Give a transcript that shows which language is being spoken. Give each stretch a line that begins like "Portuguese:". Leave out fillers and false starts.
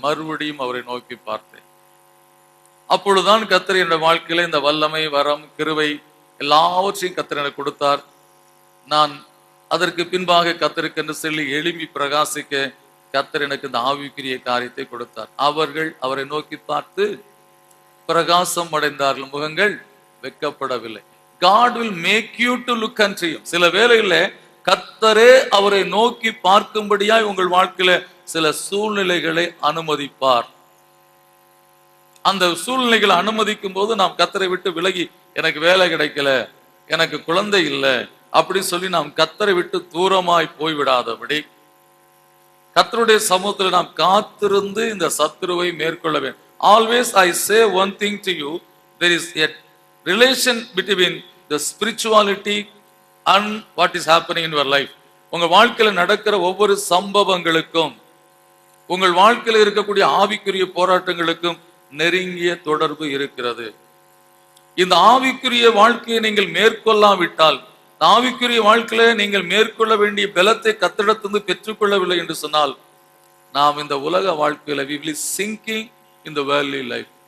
Tamil: மறுபடியும் அவரை நோக்கி பார்த்தேன். அப்பொழுதுதான் கர்த்தர் என்னுடைய வாழ்க்கையில இந்த வல்லமை, வரம், கிருபை எல்லாவற்றையும் கர்த்தர் எனக்கு கொடுத்தார். நான் அதற்கு பின்பாக கர்த்தருக்கு என்று சொல்லி எழும்பி பிரகாசிக்க கர்த்தர் எனக்கு இந்த ஆவிக்குரிய காரியத்தை கொடுத்தார். அவர்கள் அவரை நோக்கி பார்த்து பிரகாசம் அடைந்தார்கள், முகங்கள் வெட்கப்படவில்லை.
English: God will make you to look unto him.
Tamil: சில வேளையில கர்த்தரே அவரை நோக்கி பார்க்கும்படியாய் உங்கள் வாழ்க்கையில சில சூழ்நிலைகளை அனுமதிப்பார். அந்த சூழ்நிலைகளை அனுமதிக்கும் போது நாம் கர்த்தரை விட்டு விலகி, எனக்கு வேலை கிடைக்கல, எனக்கு குழந்தை இல்லை அப்படி சொல்லி நாம் கர்த்தரை விட்டு தூரமாய் போய்விடாதபடி கர்த்தருடைய சமூகத்தில் நாம் காத்திருந்து இந்த சத்துருவை மேற்கொள்ள வேண்டும்.
English: Always I say one thing to you, there is a relation between the spirituality and what is happening in your life.
Tamil: உங்க வாழ்க்கையில நடக்கிற ஒவ்வொரு சம்பவங்களுக்கும் உங்கள் வாழ்க்கையில இருக்கக்கூடிய ஆவிக்குரிய போராட்டங்களுக்கும் நெருங்கிய தொடர்பு இருக்கிறது. இந்த ஆவிக்குரிய வாழ்க்கையை நீங்கள் மேற்கொள்ளாவிட்டால், ஆவிக்குரிய வாழ்க்கையில நீங்கள் மேற்கொள்ள வேண்டிய பலத்தை கர்த்தரிடத்திலிருந்து பெற்றுக்கொள்ளவில்லை என்று சொன்னால், நாம் இந்த உலக வாழ்க்கையில
English: we will sinking in the worldly life.